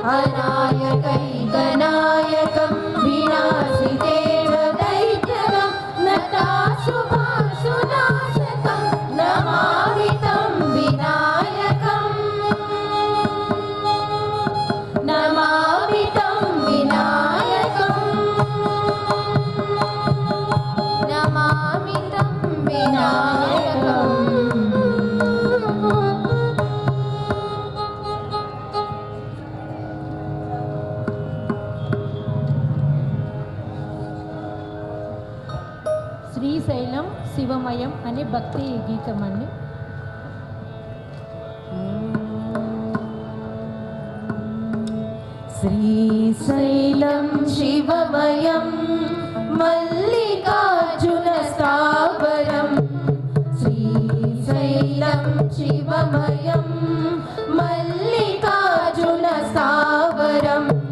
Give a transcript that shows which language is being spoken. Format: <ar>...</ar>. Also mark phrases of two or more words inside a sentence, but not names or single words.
<sa>अनायकैकनायकं विनाशितेव दैत्यकं नताशुभाशुनाशकं नमामि तं विनायकम् नमामि तं विनायकम् नमामि तं विनायकम्</sa> <te>శ్రీశైలం శివమయం అనే భక్తి గీతం అండి.</te> <sa>श्रीशैलं शिवमयं मल्लिकार्जुन स्थावरं श्रीशैलं शिवमयं मल्लिकार्जुन स्थावरं</sa>